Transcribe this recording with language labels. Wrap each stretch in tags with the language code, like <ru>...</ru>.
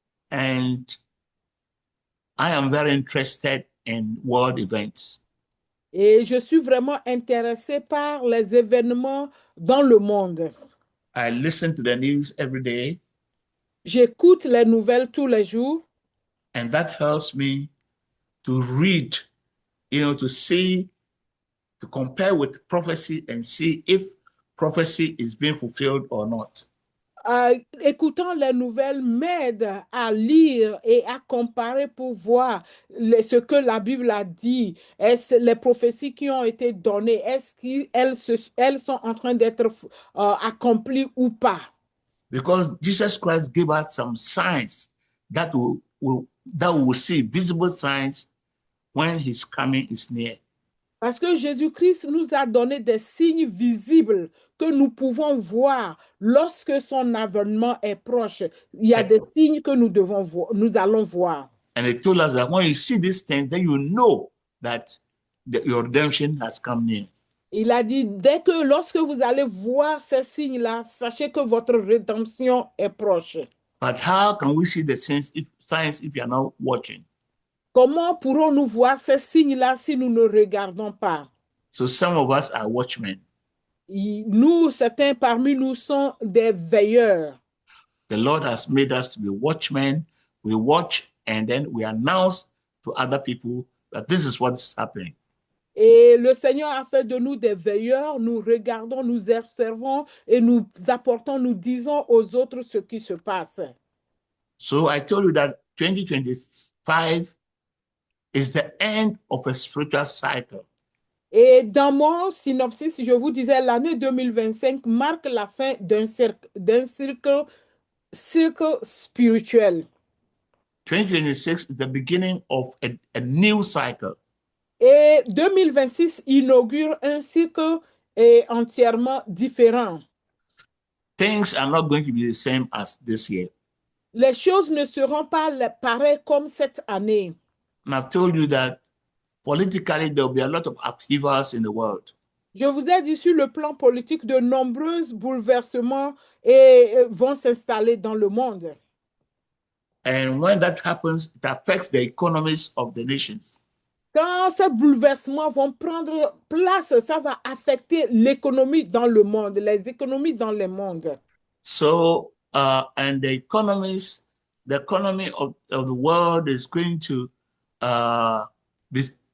<en>And I am very interested in world events.</en> <fr>Et je suis vraiment intéressée par les événements dans le monde.</fr> <en>I listen to the news every day.</en> <fr>J'écoute les nouvelles tous les jours.</fr> <en>And that helps me to read, to see, to compare with prophecy and see if prophecy is being fulfilled or not.</en> <fr>Écoutant les nouvelles m'aide à lire et à comparer pour voir ce que la Bible a dit. Est-ce les prophéties qui ont été données, est-ce qu'elles sont en train d'être accomplies ou pas?</fr> <en>Because Jesus Christ gave us some signs that we will see, visible signs when his coming is near.</en> <fr>Parce que Jésus-Christ nous a donné des signes visibles que nous pouvons voir lorsque son avènement est proche. Il y a des signes que nous allons voir.</fr> <en>And he told us that when you see these things, then you know that your redemption has come near.</en> <fr>Il a dit, lorsque vous allez voir ces signes-là, sachez que votre rédemption est proche.</fr> <en>But how can we see the signs if you are not watching?</en> <fr>Comment pourrons-nous voir ces signes-là si nous ne regardons pas?</fr> <en>So some of us are watchmen.</en> <fr>Nous, certains parmi nous sont des veilleurs.</fr> <en>The Lord has made us to be watchmen. We watch and then we announce to other people that this is what's happening.</en> <fr>Et le Seigneur a fait de nous des veilleurs. Nous regardons, nous observons et nous apportons, nous disons aux autres ce qui se passe.</fr> <en>So I told you that 2025 is the end of a spiritual cycle.</en> <fr>Et dans mon synopsis, je vous disais, l'année 2025 marque la fin d'un cercle spirituel.</fr> <en>2026 is the beginning of a new cycle.</en> <fr>Et 2026 inaugure un cycle entièrement différent.</fr> <en>Things are not going to be the same as this year.</en> <fr>Les choses ne seront pas pareilles comme cette année.</fr> <en>And I've told you that politically there will be a lot of upheavals in the world.</en> <fr>Je vous ai dit sur le plan politique, de nombreux bouleversements vont s'installer dans le monde.</fr> <en>And when that happens, it affects the economies of the nations.</en> <fr>Quand ces bouleversements vont prendre place, ça va affecter l'économie dans le monde, les économies dans le monde.</fr> <en>So, and the economy of the world is going to be</en>